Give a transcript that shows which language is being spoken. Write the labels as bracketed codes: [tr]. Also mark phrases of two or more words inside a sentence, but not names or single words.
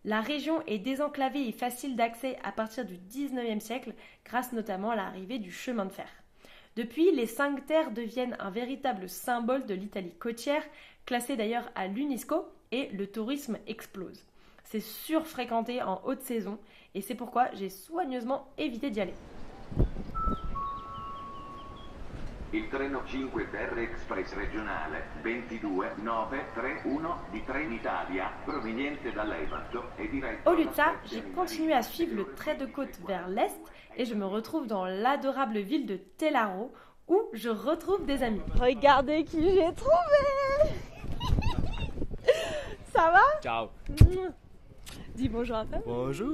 [fr] La région est désenclavée et facile d'accès à partir du 19e siècle, grâce notamment à l'arrivée du chemin de fer. Depuis, les 5 terres deviennent un véritable symbole de l'Italie côtière, classé d'ailleurs à l'UNESCO, et le tourisme explose. C'est surfréquenté en haute saison, et c'est pourquoi j'ai soigneusement évité d'y aller. [it] Il treno 5 Terre Express regionale 22931 di Trenitalia proveniente dall'Evasto e diretto. [fr] Au lieu de ça, j'ai continué à suivre le trait de côte vers l'est et je me retrouve dans l'adorable ville de Tellaro où je retrouve des amis. Regardez qui j'ai trouvé. Ça va? Ciao. Dis bonjour à Fab.